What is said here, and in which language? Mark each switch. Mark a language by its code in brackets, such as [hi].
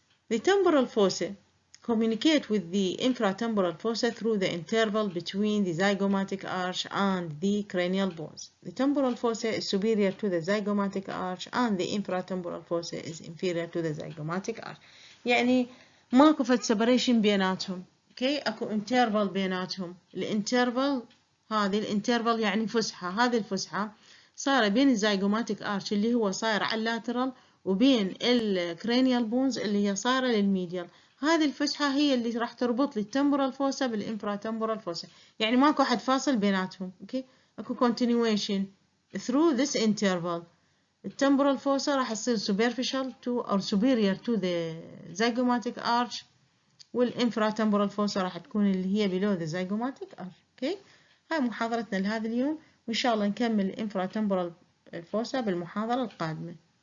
[en] The temporal fossa communicate with the infratemporal fossa through the interval between the zygomatic arch and the cranial bones. The temporal fossa is superior to the zygomatic arch and the infratemporal fossa is inferior to the zygomatic arch. [ar] يعني ماكو فد separation بيناتهم. اوكي اكو interval بيناتهم. الانترفال هذه الانترفال يعني فسحة، هذه الفسحة صار بين الزيجوماتيك ارش اللي هو صاير على اللاترال وبين الكرينيال بونز اللي هي صايرة للميديال. هذه الفسحة هي اللي راح تربط لي التمبورال فوسا بالانفراتمبورال فوسا، يعني ماكو حد فاصل بيناتهم. اوكي اكو [en] continuation through this interval. [ar] التمبورال فوسا راح تصير [en] superficial to or superior to the zygomatic arch، [ar] والانفراتمبورال فوسا راح تكون اللي هي [en] below the zygomatic arch. [ar] اوكي هاي محاضرتنا لهذا اليوم، وإن شاء الله نكمل الانفراتمبورال فوسا بالمحاضرة القادمة.